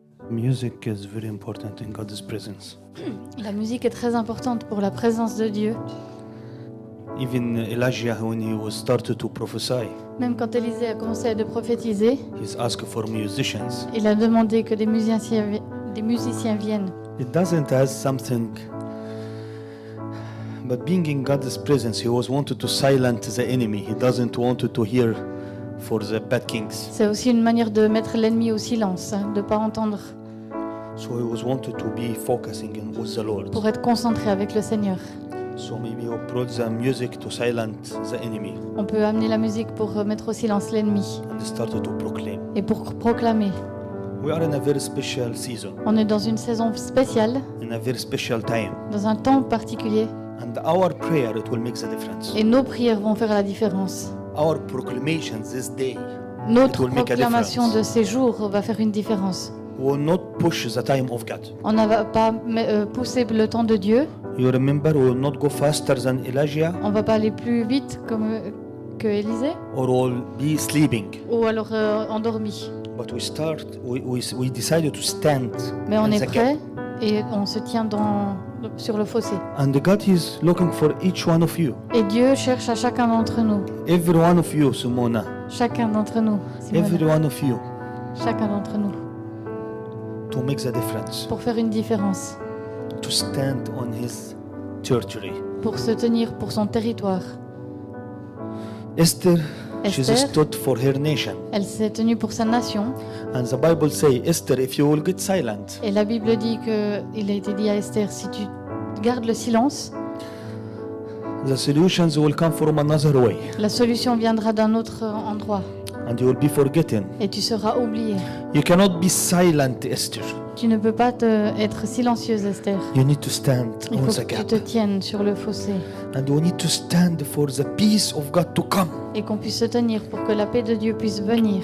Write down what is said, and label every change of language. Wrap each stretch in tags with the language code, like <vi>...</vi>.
<en>Music is very important in God's presence.</en> <fr>La musique est très importante pour la présence de Dieu.</fr> <en>Even Elijah, when he was started to prophesy,</en> <fr>Même quand Élisée a commencé à prophétiser,</fr> <en>he's asked for musicians.</en> <fr>il a demandé que des musiciens viennent.</fr> <en>It doesn't have something, but being in God's presence, he was wanted to silence the enemy. He doesn't want to hear for the bad kings.</en> <fr>C'est aussi une manière de mettre l'ennemi au silence, de ne pas entendre,</fr> <en>So he was wanted to be focusing in with the Lord.</en> <fr>pour être concentré avec le Seigneur.</fr> <en>So maybe he brought the music to silence the enemy</en> <fr>On peut amener la musique pour mettre au silence l'ennemi</fr> <en>and started to proclaim.</en> <fr>et pour proclamer.</fr> <en>We are in a very special season,</en> <fr>On est dans une saison spéciale,</fr> <en>in a very special time.</en> <fr>dans un temps particulier,</fr> <en>And our prayer, it will make the difference.</en> <fr>et nos prières vont faire la différence.</fr> <en>Our proclamations this day</en> <fr>Notre</fr> <en>will make a</en> <fr>proclamation</fr> <en>difference.</en> <fr>de ces jours va faire une différence.</fr> <en>will not push the time of God.</en> <fr>On ne va pas pousser le temps de Dieu,</fr> <en>You remember, we will not go faster than Elijah</en> <fr>on ne va pas aller plus vite que Élisée,</fr> <en>or we'll be sleeping.</en> <fr>ou alors endormi.</fr> <en>But we decided to stand</en> <fr>Mais on</fr> <en>in</en> <fr>est</fr> <en>the</en> <fr>prêt</fr> <en>gap.</en> <fr>et on se tient sur le fossé.</fr> <en>And God is looking for each one of you.</en> <fr>Et Dieu cherche à chacun d'entre nous.</fr> <en>Every one of you, Simona.</en> <fr>Chacun d'entre nous. Simone.</fr> <en>Every one of you</en> <fr>Chacun d'entre nous.</fr> <en>to make the difference.</en> <fr>Pour faire une différence.</fr> <en>To stand on His territory.</en> <fr>Pour se tenir pour son territoire.</fr> <en>Esther, she</en> <fr>Esther.</fr> <en>stood for her nation.</en> <fr>Elle s'est tenue pour sa nation.</fr> <en>And the Bible says, Esther, if you will get silent,</en> <fr>Et la Bible dit qu'il a été dit à Esther, si tu gardes le silence,</fr> <en>the solutions will come from another way.</en> <fr>la solution viendra d'un autre endroit.</fr> <en>And you will be forgotten.</en> <fr>Et tu seras oublié.</fr> <en>You cannot be silent, Esther.</en> <fr>Tu ne peux pas être silencieuse, Esther.</fr> <en>You need to stand</en> <fr>Il</fr> <en>on</en> <fr>faut</fr> <en>the</en> <fr>que tu</fr> <en>gap.</en> <fr>te tiennes sur le fossé.</fr> <en>And we need to stand for the peace of God to come.</en> <fr>Et qu'on puisse se tenir pour que la paix de Dieu puisse venir.</fr>